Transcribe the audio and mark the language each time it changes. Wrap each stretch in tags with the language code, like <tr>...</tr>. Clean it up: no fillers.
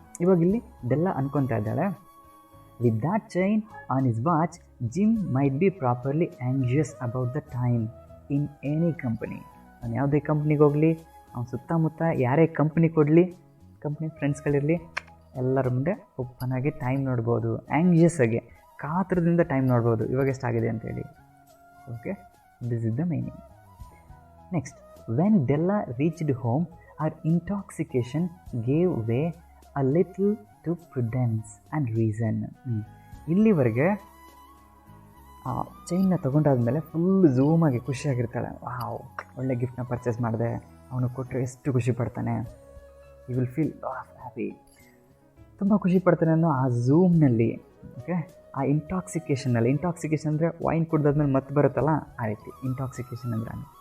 <kn>ಇವಾಗ ಇಲ್ಲಿ ಇದೆಲ್ಲ ಅನ್ಕೊತಾ ಇದ್ದಾಳೆ.</kn> <en>With that chain on his watch, Jim might be properly anxious about the time in any company.</en> <kn>ನಾನು ಯಾವುದೇ ಕಂಪ್ನಿಗೆ ಹೋಗಲಿ, ಅವ್ನು ಸುತ್ತಮುತ್ತ ಯಾರೇ ಕಂಪ್ನಿ ಕೊಡಲಿ, ಕಂಪ್ನಿ ಫ್ರೆಂಡ್ಸ್ಗಳಿರಲಿ, ಎಲ್ಲರ ಮುಂದೆ ಓಪನ್ ಆಗಿ ಟೈಮ್ ನೋಡ್ಬೋದು, ಆ್ಯಂಗ್ಷಿಯಸ್ ಆಗಿ ಕಾತರದಿಂದ ಟೈಮ್ ನೋಡ್ಬೋದು ಇವಾಗ ಎಷ್ಟಾಗಿದೆ ಅಂತೇಳಿ.</kn> <en>Okay, this is the meaning. Next, when Della reached home, her intoxication gave way a little to prudence and reason.</en> <kn>ಇಲ್ಲಿವರೆಗೆ ಚೈನ್ನ ತೊಗೊಂಡಾದ್ಮೇಲೆ ಫುಲ್ ಝೂಮಾಗಿ ಖುಷಿಯಾಗಿರ್ತಾಳೆ. ವಾವ್, ಒಳ್ಳೆ ಗಿಫ್ಟ್ನ ಪರ್ಚೇಸ್ ಮಾಡಿದೆ, ಅವನು ಕೊಟ್ಟರೆ ಎಷ್ಟು ಖುಷಿ ಪಡ್ತಾನೆ,</kn> <en>you will feel happy,</en> <kn>ತುಂಬ ಖುಷಿ ಪಡ್ತಾನೆ ಅನ್ನೋ ಆ ಝೂಮ್ನಲ್ಲಿ. ಓಕೆ, ಆ ಇಂಟಾಕ್ಸಿಕೇಷನಲ್ಲಿ, ಇಂಟಾಕ್ಸಿಕೇಷನ್ ಅಂದರೆ ವೈನ್ ಕುಡ್ದಾದ್ಮೇಲೆ ಮತ್ತೆ ಬರುತ್ತಲ್ಲ, ಆ ರೀತಿ ಇಂಟಾಕ್ಸಿಕೇಷನ್ ಅಂದರೆ.</kn>